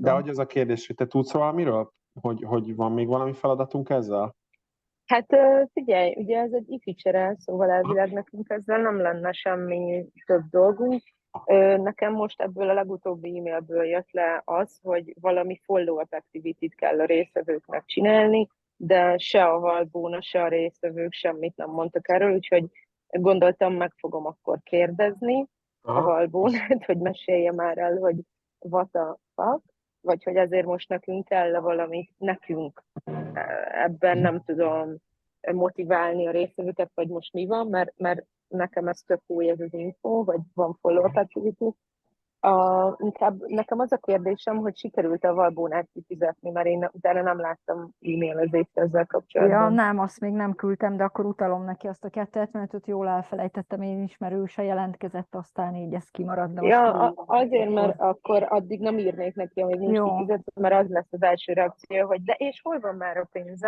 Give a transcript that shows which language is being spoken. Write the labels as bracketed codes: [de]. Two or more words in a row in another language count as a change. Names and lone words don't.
[hu] De hogy az a kérdés, hogy te tudsz valamiről? Hogy van még valami feladatunk ezzel? Hát figyelj, ugye ez egy e-feature, szóval elvileg nekünk ezzel nem lenne semmi több dolgunk. Nekem most ebből a legutóbbi e-mailből jött le az, hogy valami [en] follow-up activity- [hu] t kell a résztvevőknek csinálni, de se a Valbóna, se a résztvevők semmit nem mondtak erről, úgyhogy gondoltam, meg fogom akkor kérdezni a Valbónát, hogy mesélje már el, hogy [en] what the fuck, [hu] vagy hogy ezért most nekünk kell valami, nekünk ebben nem tudom motiválni a résztvevőket, vagy most mi van, mert nekem ez tök új ez az info, vagy van [en] follow-up activity, [hu] Inkább nekem az a kérdésem, hogy sikerült a Valbónát kifizetni, mert én utána nem láttam e-mailezést ezzel kapcsolatban. Ja, nem, azt még nem küldtem, de akkor utalom neki azt a 275-öt, jól elfelejtettem én is, mert ő se jelentkezett, aztán így ez kimarad. De Ja, azért, mert akkor addig nem írnék neki, amíg nincs kifizetve, mert az lesz az első reakció, hogy de és hol van már a pénzem?